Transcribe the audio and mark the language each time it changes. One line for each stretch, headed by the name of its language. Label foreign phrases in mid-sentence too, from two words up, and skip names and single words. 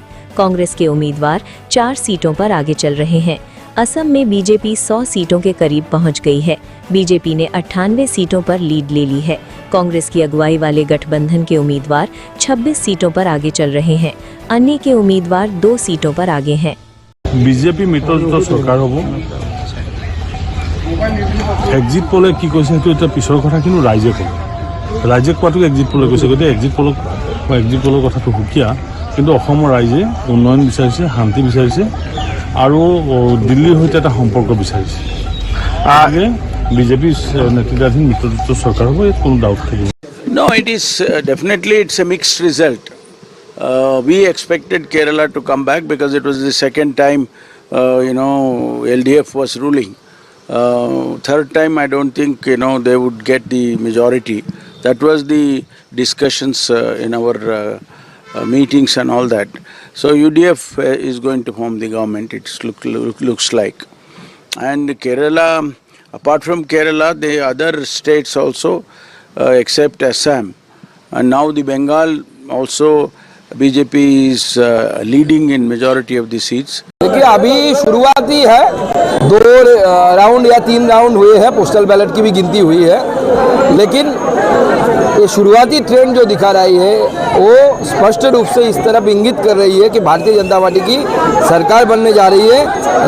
Hindi: कांग्रेस के उम्मीदवार 4 सीटों पर आगे चल रहे हैं। असम में बीजेपी 100 सीटों के करीब पहुंच गई है। बीजेपी ने 98 सीटों पर लीड ले ली है। कांग्रेस की अगुवाई वाले गठबंधन के उम्मीदवार 26 सीटों पर आगे चल रहे हैं। अन्य के उम्मीदवार 2 सीटों पर आगे हैं।
Assamese: বিজেপি মিত্ৰজোঁটৰ চৰকাৰ হ'ব।
English: exit poll
Assamese: কি কৈছে সেইটো এটা পিছৰ কথা, কিন্তু ৰাইজে ক'ব। ৰাইজে কোৱাটো
English: exit poll
Assamese: কৈছে, গতিকে
English: exit poll
Assamese: কথাটো সুকীয়া, কিন্তু অসমৰ ৰাইজে উন্নয়ন বিচাৰিছে, শান্তি বিচাৰিছে আৰু দিল্লীৰ সৈতে এটা সম্পৰ্ক বিচাৰিছে। আগে বিজেপি নেতৃত্বাধীন মিত্ৰজোঁটৰ চৰকাৰ হ'ব, ইয়াত কোনো ডাউট থাকিব।
English: No, it is definitely it's a mixed result. We expected Kerala to come back because it was the second time, LDF was ruling. Third time, I don't think, they would get the majority. That was the discussions in our meetings and all that. So UDF is going to form the government, it looks like. And Kerala, apart from Kerala, the other states also, except Assam. And now the Bengal also, बीजेपी is leading in majority of the seats.
Hindi: देखिए अभी शुरुआती है, 2 राउंड या 3 राउंड हुए हैं,
English: postal ballot
Hindi: की भी गिनती हुई है, लेकिन ये शुरुआती ट्रेंड जो दिखा रही है वो स्पष्ट रूप से इस तरफ इंगित कर रही है कि भारतीय जनता पार्टी की सरकार बनने जा रही है।